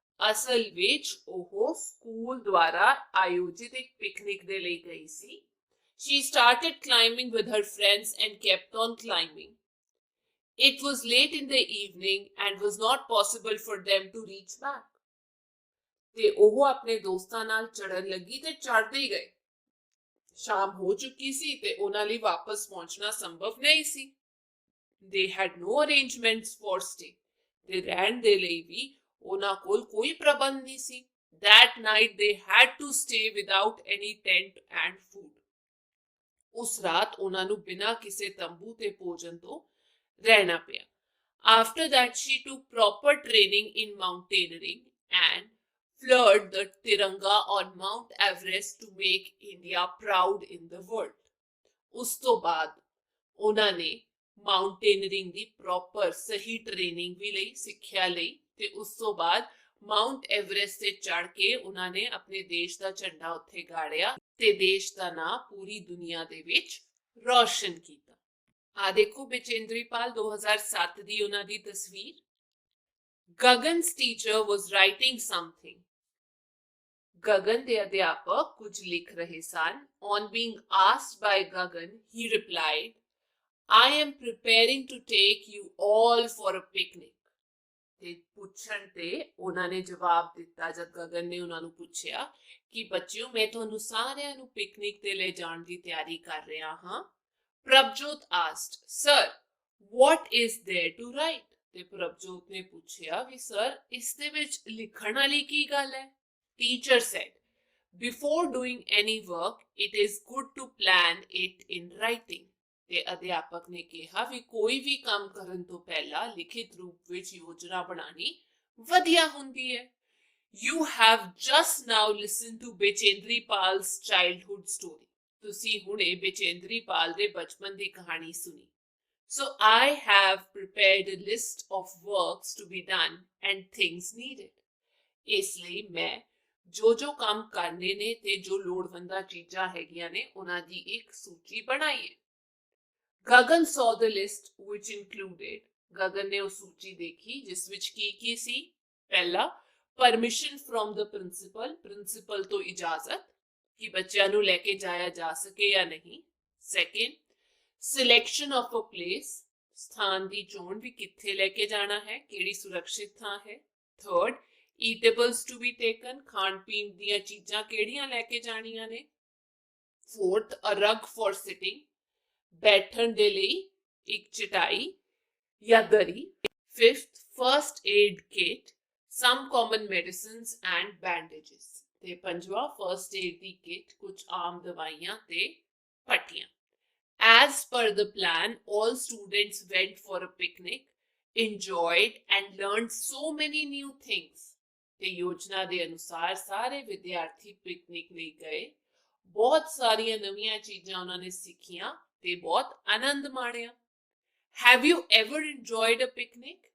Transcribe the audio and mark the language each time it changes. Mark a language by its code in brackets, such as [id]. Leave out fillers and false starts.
[pa] ਅਸਲ ਵਿੱਚ ਉਹ ਸਕੂਲ ਦੁਆਰਾ ਆਯੋਜਿਤ ਇੱਕ ਪਿਕਨਿਕ ਦੇ ਲਈ ਗਈ ਸੀ. [en] She started climbing with her friends and kept on climbing. It was late in the evening and was not possible for them to reach back. [pa] ਤੇ ਉਹ ਆਪਣੇ ਦੋਸਤਾਂ ਨਾਲ ਚੜ੍ਹਨ ਲੱਗੀ ਤੇ ਚੜ੍ਹਦੇ ਹੀ ਗਏ. ਸ਼ਾਮ ਹੋ ਚੁੱਕੀ ਸੀ ਤੇ ਉਹਨਾਂ ਲਈ ਵਾਪਸ ਪਹੁੰਚਣਾ ਸੰਭਵ ਨਹੀਂ ਸੀ. [en] They had no arrangements for stay. [pa] ਤੇ ਰਹਿਣ ਦੇ ਲਈ ਵੀ ਉਹਨਾਂ ਕੋਲ ਕੋਈ ਪ੍ਰਬੰਧ ਨਹੀਂ ਸੀ. [en] That night they had to stay without any tent and food. [pa] ਉਸ ਰਾਤ ਉਹਨਾਂ ਨੂੰ ਬਿਨਾਂ ਕਿਸੇ ਤੰਬੂ ਤੇ ਭੋਜਨ ਤੋਂ ਰਹਿਣਾ ਪਿਆ. [en] After that she took proper training in mountaineering and flew the Tiranga on Mount Everest to make India proud in the world. [pa] ਉਸ ਤੋਂ ਬਾਅਦ ਉਹਨਾਂ ਨੇ ਮਾਊਂਟੇਨਰਿੰਗ ਦੀ ਪ੍ਰੋਪਰ ਸਹੀ ਟ੍ਰੇਨਿੰਗ ਵੀ ਲਈ, ਸਿੱਖਿਆ ਲਈ ਤੇ ਉਸ ਤੋਂ ਬਾਅਦ ਮਾਊਂਟ ਐਵਰੈਸਟ ਤੇ ਚੜ੍ਹ ਕੇ ਉਹਨਾਂ ਨੇ ਆਪਣੇ ਦੇਸ਼ ਦਾ ਝੰਡਾ ਉੱਥੇ ਗਾੜਿਆ ਤੇ ਦੇਸ਼ ਦਾ ਨਾਂ ਪੂਰੀ ਦੁਨੀਆ ਦੇ ਵਿੱਚ ਰੌਸ਼ਨ ਕੀਤਾ. ਆ ਦੇਖੋ ਬਚੇਂਦਰੀ ਪਾਲ 2007 ਦੀ ਉਹਨਾਂ ਦੀ ਤਸਵੀਰ. [en] Gagan's teacher was writing something. [pa] Gagan ਦੇ ਅਧਿਆਪਕ ਕੁਝ ਲਿਖ ਰਹੇ ਸਨ. [en] On being asked by Gagan, he replied, I am preparing to take you all for a picnic. [pa] ਤੇ ਪੁੱਛਣ ਤੇ ਉਹਨਾਂ ਨੇ ਜਵਾਬ ਦਿੱਤਾ ਜਦ ਗਗਨ ਨੇ ਉਹਨਾਂ ਨੂੰ ਪੁੱਛਿਆ ਕਿ ਬੱਚਿਓ ਮੈਂ ਤੁਹਾਨੂੰ ਸਾਰਿਆਂ ਨੂੰ ਪਿਕਨਿਕ ਤੇ ਲੈ ਜਾਣ ਦੀ ਤਿਆਰੀ ਕਰ ਰਿਹਾ ਹਾਂ। [en] Prabhjot asked sir what is there to write? [pa] ਤੇ ਪ੍ਰਭਜੋਤ ਨੇ ਪੁੱਛਿਆ ਵੀ ਸਰ ਇਸ ਦੇ ਵਿੱਚ ਲਿਖਣ ਵਾਲੀ ਕੀ ਗੱਲ ਹੈ? [en] Teacher said before doing any work it is good to plan it in writing। [pa] ਤੇ ਅਧਿਆਪਕ ਨੇ ਕਿਹਾ ਵੀ ਕੋਈ ਵੀ ਕੰਮ ਕਰਨ ਤੋਂ ਪਹਿਲਾਂ ਲਿਖਿਤ ਰੂਪ ਵਿੱਚ ਯੋਜਨਾ ਬਣਾਣੀ ਵਧੀਆ ਹੁੰਦੀ ਹੈ। [en] You have just now listened to Bechendri Pal's childhood story। [pa] ਤੁਸੀਂ ਹੁਣੇ ਬੇਚੇਂਦਰੀ ਪਾਲ ਦੇ ਬਚਪਨ ਦੀ ਕਹਾਣੀ ਸੁਣੀ। [en] So I have prepared a list of works to be done and things needed। [pa] ਇਸ ਲਈ ਮੈਂ ਜੋ ਕੰਮ ਕਰਨੇ ਨੇ ਤੇ ਜੋ ਲੋੜਵੰਦਾਂ ਚੀਜ਼ਾਂ ਹੈਗੀਆਂ ਨੇ ਉਹਨਾਂ ਦੀ ਇੱਕ ਸੂਚੀ ਬਣਾਈ ਹੈ। Gagan [en] saw the list which included [pa] Gagan ਨੇ ਉਹ ਸੂਚੀ ਦੇਖੀ ਜਿਸ ਵਿੱਚ ਕੀ ਸੀ। ਪਹਿਲਾ [en] permission from the principal [pa] ਤੋਂ ਇਜਾਜ਼ਤ ਕਿ ਬੱਚਿਆਂ ਨੂੰ ਲੈ ਕੇ ਜਾਇਆ ਜਾ ਸਕੇ ਜਾਂ ਨਹੀਂ। [en] second selection of a place [pa] ਸਥਾਨ ਦੀ ਚੋਣ ਵੀ ਕਿੱਥੇ ਲੈ ਕੇ ਜਾਣਾ ਹੈ ਕਿਹੜੀ ਸੁਰੱਖਿਅਤ ਥਾਂ ਹੈ। [en] third eatables to be taken [pa] ਖਾਣ ਪੀਣ ਦੀਆਂ ਚੀਜ਼ਾਂ ਕਿਹੜੀਆਂ ਲੈ ਕੇ ਜਾਣੀਆਂ ਨੇ। [en] fourth a rug for sitting [pa] ਬੈਠਣ ਦੇ ਲਈ ਇੱਕ ਚਟਾਈ ਜਾਂ ਦਰੀ। [en] fifth first aid kit some common medicines and bandages [pa] ਤੇ ਪੰਜਵਾਂ first aid ਦੀ kit ਕੁਝ ਆਮ ਦਵਾਈਆਂ ਤੇ ਪੱਟੀਆਂ। [en] As per the plan, all students went for a picnic, enjoyed and learned so many new things। [pa] ਤੇ ਯੋਜਨਾ ਦੇ ਅਨੁਸਾਰ ਸਾਰੇ ਵਿਦਿਆਰਥੀ ਪਿਕਨਿਕ ਲਈ ਗਏ ਬਹੁਤ ਸਾਰੀਆਂ ਨਵੀਆਂ ਚੀਜ਼ਾਂ ਉਹਨਾਂ ਨੇ ਸਿੱਖੀਆਂ ਤੇ ਬਹੁਤ ਆਨੰਦ ਮਾਣਿਆ। [en] Have you ever enjoyed a picnic?